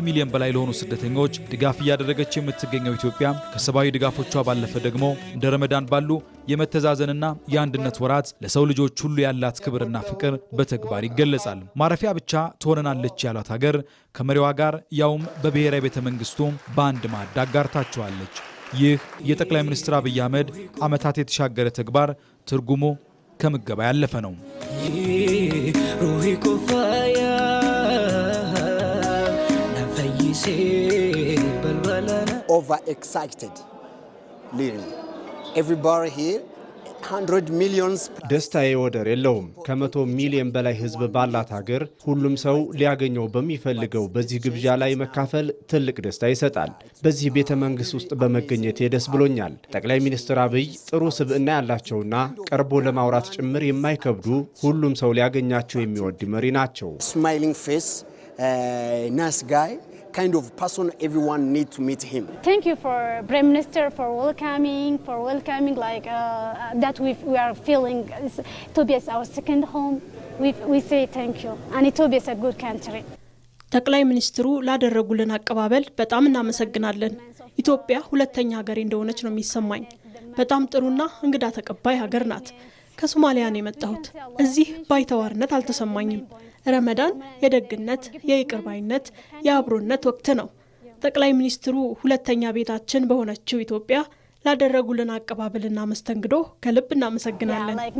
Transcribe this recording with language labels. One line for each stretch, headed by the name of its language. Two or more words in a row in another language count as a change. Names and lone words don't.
Amharic: ሚሊዮን በላይ ለሆኑ ስደተኞች ድጋፍ እያደረገች የምትገኘው ኢትዮጵያ ከሰብአዊ ድጋፎቿ ባለፈ ደግሞ እንደ ረመዳን ባሉ የመተዛዘንና የአንድነት ወራት ለሰው ልጆች ሁሉ ያላት ክብርና ፍቅር በተግባር ይገለጻል። ማረፊያ ብቻ ትሆነናለች ያሏት ሀገር ከመሪዋ ጋር ያውም በብሔራዊ ቤተ መንግስቱ በአንድ ማዕድ አጋርታቸዋለች። ይህ የጠቅላይ ሚኒስትር አብይ አህመድ ዓመታት የተሻገረ ተግባር ትርጉሙ ከምገባ ያለፈ ነው።
English: Overexcited, literally. Everybody here, 100 millions.
Amharic: ደስታዬ ወደር የለውም። ከ100 ሚሊዮን በላይ ህዝብ ባላት ሀገር ሁሉም ሰው ሊያገኘው በሚፈልገው በዚህ ግብዣ ላይ መካፈል ትልቅ ደስታ ይሰጣል። በዚህ ቤተ መንግስት ውስጥ በመገኘት ደስ ብሎኛል። ጠቅላይ ሚኒስትር አብይ ጥሩ ስብዕና ያላቸውና ቀርቦ ለማውራት ጭምር የማይከብዱ ሁሉም ሰው ሊያገኛቸው የሚወድ መሪ ናቸው።
English: Smiling face, nice guy. Kind of person everyone need to meet him. Thank you for Prime Minister for welcoming like that we are feeling Ethiopia is our second home. We say thank you and Ethiopia is a good country.
Amharic: ጠቅላይ ሚኒስትሩ ላደረጉልን አቀባበል በጣም እናመሰግናለን። ኢትዮጵያ ሁለተኛ ሀገሬ እንደሆነች ነው የሚሰማኝ። በጣም ጥሩና እንግዳ ተቀባይ ሀገር ናት። ከሶማሊያ ነው የመጣሁት። እዚህ ባይተዋርነት አልተሰማኝም። ረመዳን የደግነት፣ የይቅርባይነት፣ የአብሮነት ወቅት ነው። ጠቅላይ ሚኒስትሩ ሁለተኛ ቤታችን በሆነችው ኢትዮጵያ ላደረጉልን አቀባበልና መስተንግዶ ከልብ እናመሰግናለን።